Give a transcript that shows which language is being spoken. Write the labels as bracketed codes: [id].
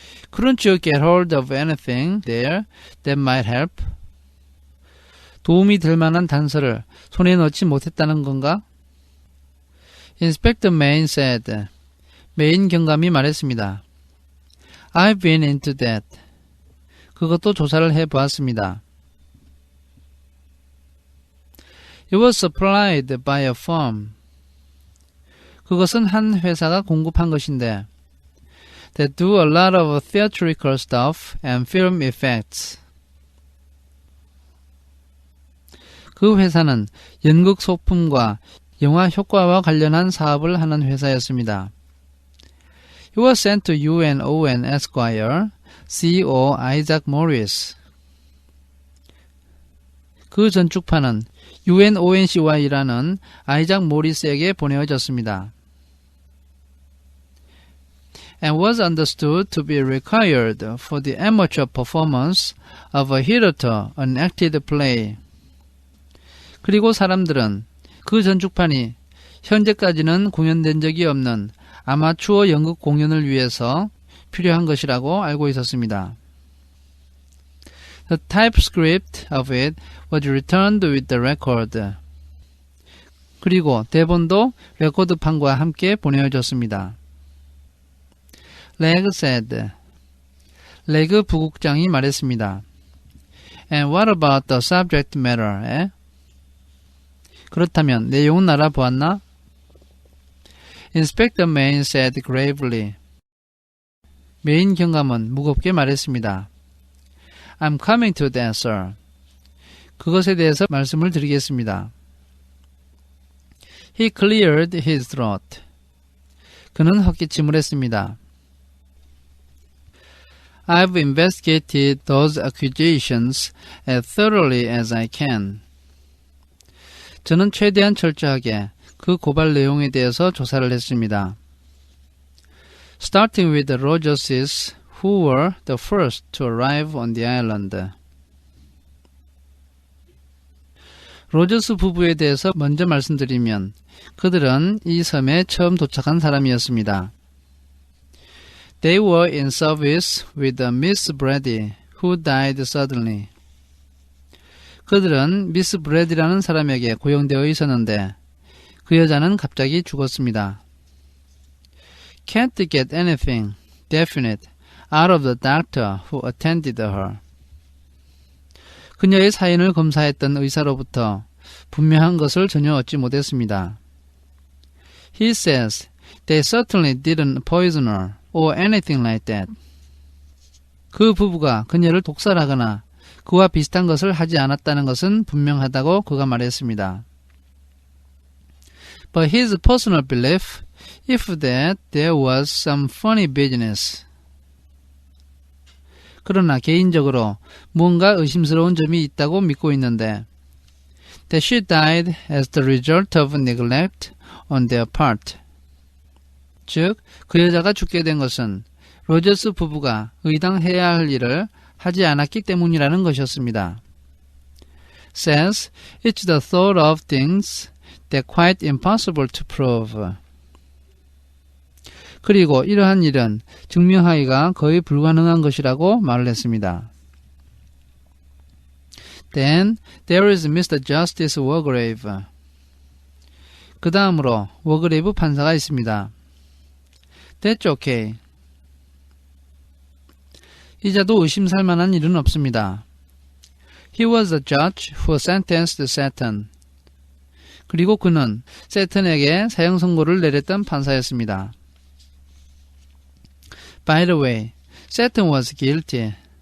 [en] Couldn't you get hold of anything there that might help? [ko] 도움이 될 만한 단서를 손에 넣지 못했다는 건가? [en] Inspector Main said. [ko] 메인 경감이 말했습니다. [en] I've been into that. [ko] 그것도 조사를 해보았습니다. [en] It was supplied by a firm. [ko] 그것은 한 회사가 공급한 것인데 [en] They do a lot of theatrical stuff and film effects. [ko] 그 회사는 연극 소품과 영화 효과와 관련한 사업을 하는 회사였습니다. [en] It was sent to U.N. Owen Esquire, C.O. Isaac Morris. [ko] 그 전축판은 U.N. Owen 씨와 일하는 아이작 모리스에게 보내어졌습니다. [en] And was understood to be required for the amateur performance of a hitherto unacted play. [ko] 그리고 사람들은 그 전축판이 현재까지는 공연된 적이 없는 아마추어 연극 공연을 위해서 필요한 것이라고 알고 있었습니다. [en] The typescript of it was returned with the record. [ko] 그리고 대본도 레코드판과 함께 보내어졌습니다. [en] Legg said. [ko] 레그 부국장이 말했습니다. [en] And what about the subject matter, eh? [ko] 그렇다면 내용은 알아보았나? [en] Inspector Main said gravely. [ko] 메인 경감은 무겁게 말했습니다. [en] I'm coming to that, sir. [ko] 그것에 대해서 말씀을 드리겠습니다. [en] He cleared his throat. [ko] 그는 헛기침을 했습니다. [en] I've investigated those accusations as thoroughly as I can. [ko] 저는 최대한 철저하게 그 고발 내용에 대해서 조사를 했습니다. [en] Starting with the Rogerses, who were the first to arrive on the island. [ko] 로저스 부부에 대해서 먼저 말씀드리면 그들은 이 섬에 처음 도착한 사람이었습니다. [en] They were in service with a Miss Brady, who died suddenly. [ko] 그들은 미스 브래디라는 사람에게 고용되어 있었는데 그 여자는 갑자기 죽었습니다. [en] Can't get anything definite out of the doctor who attended her. [ko] 그녀의 사인을 검사했던 의사로부터 분명한 것을 전혀 얻지 못했습니다. [en] He says they certainly didn't poison her or anything like that. [ko] 그 부부가 그녀를 독살하거나 그와 비슷한 것을 하지 않았다는 것은 분명하다고 그가 말했습니다. [en] But his personal belief, if that there was some funny business. [ko] 그러나 개인적으로 뭔가 의심스러운 점이 있다고 믿고 있는데 [en] that she died as the result of neglect on their part. [ko] 즉, 그 여자가 죽게 된 것은 로저스 부부가 의당해야 할 일을 하지 않았기 때문이라는 것이었습니다. [en] Says it's the thought of things that quite impossible to prove. [ko] 그리고 이러한 일은 증명하기가 거의 불가능한 것이라고 말을 했습니다. [en] Then there is Mr. Justice Wargrave. [ko] 그 다음으로 워그레이브 판사가 있습니다. [en] That's okay. [ko] 이자도 의심살 만한 일은 없습니다. [en] He was the judge who sentenced Satan. [ko] 그리고 그는 세턴에게 사형 선고를 내렸던 판사였습니다. [en] By the way, Satan was guilty.